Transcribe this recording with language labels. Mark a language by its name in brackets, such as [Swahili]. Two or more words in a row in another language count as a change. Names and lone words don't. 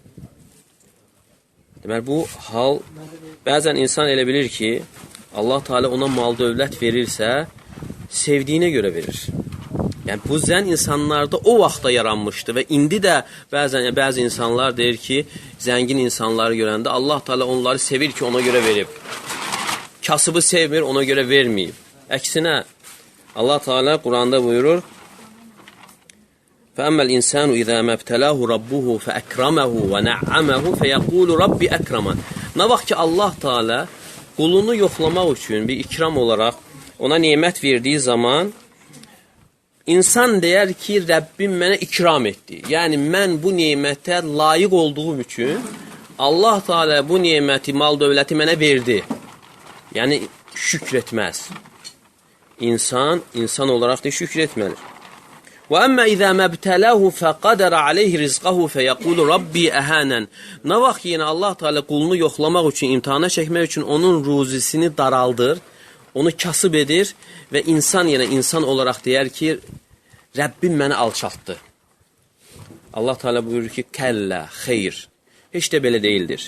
[Azerbaijani] Deməli, bu hal, bəzən insan elə bilir ki, Allah Teala ona mal dövlət verirsə, sevdiyinə görə verir. Yəni bu zənn insanlarda o vaxtda yaranmışdı və indi də bəzi insanlar deyir ki, zəngin insanları görəndə Allah Teala onları sevir ki, ona görə verib. Kasıbı sevmir, ona görə verməyib. Əksinə Allah Teala Quranda buyurur: [Arabic] فَأَمَّا الْإِنسَانُ إِذَا مَبْتَلَاهُ رَبُّهُ فَأَكْرَمَهُ وَنَعَّمَهُ فَيَقُولُ رَبِّ أَكْرَمَنِ. [Azerbaijani] Nə vaxt ki Allah Teala qulunu yoxlamaq üçün bir ikram olaraq ona nemət verdiyi zaman İnsan deyər ki, Rəbbim mənə ikram etdi. Yəni, mən bu nemətə layiq olduğum üçün Allah Teala bu neməti, mal dövləti mənə verdi. Yəni, şükr etməz. İnsan olaraq da şükr etməlir. [Arabic] وَأَمَّا إِذَا مَبْتَلَاهُ فَقَدَرَ عَلَيْهِ رِزْقَهُ فَيَقُولُ رَبِّي أَهَانًا. [Azerbaijani] Nə vaxt yenə Allah Teala qulunu yoxlamaq üçün, imtihana çəkmək üçün onun ruzisini daraldır, onu kasıb edir və insan yenə insan olaraq deyər ki, Rəbbim məni alçaltdı. Allah Teala buyurur ki, kəllə, xeyr, heç də belə deyildir.